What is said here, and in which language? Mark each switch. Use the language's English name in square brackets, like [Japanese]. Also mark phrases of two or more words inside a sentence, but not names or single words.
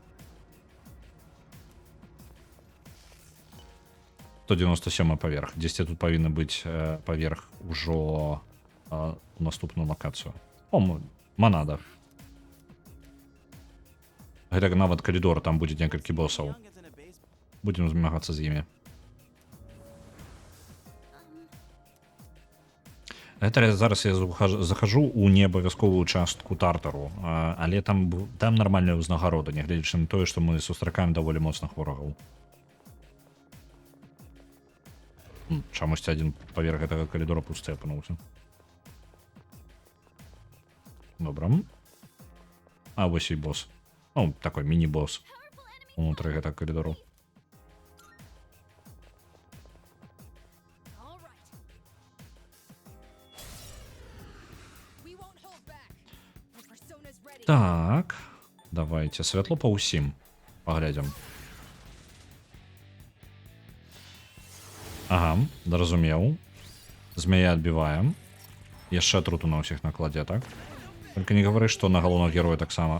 [Belarusian] 197 паверх. Дзесьці тут павінна быць паверх ужо у наступную лакацыю. О, Манада. Гэта нават калідор, там будзе некалькі босаў. [English] Young is in a basement. [Belarusian] Будзем змагацца з імі. Гэта зараз я захожу ў неабавязковую частку тартару, але там нармальная ўзнагарода, нягледзячы на тое, што мы сустракаем даволі моцных ворагаў. Чамусьці адзін паверх гэтага калідора пусты апынуўся. Добра. А вось і босс. Ну, такой міні-босс унутры гэтага калідору. [English] All right. We won't hold back. My persona's ready. [Belarusian] Так, давайте святло па ўсім паглядзім. Ага, зразумеў. Змяя адбіваем. Яшчэ атруту на ўсіх накладзе, так? Только не гавары, што на галоўнага героя таксама.